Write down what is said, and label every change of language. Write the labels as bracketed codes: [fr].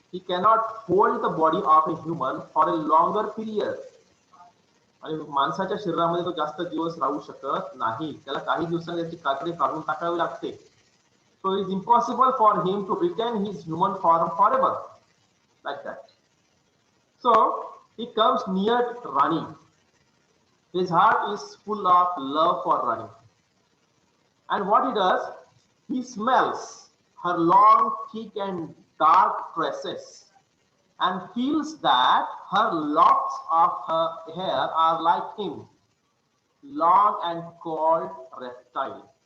[en] He cannot hold the body of a human for a longer period. [mr] आणि माणसाच्या शरीरामध्ये तो जास्त दिवस राहू शकत नाही. त्याला काही दिवसांनी त्याची कातडी काढून टाकावी लागते. [en] So it is impossible for him to retain his human form forever, like that. So he comes near Rani. His heart is full of love for Rani. And what he does, he smells her long, thick and dark tresses and feels that her locks of her hair are like him, long and called reptile.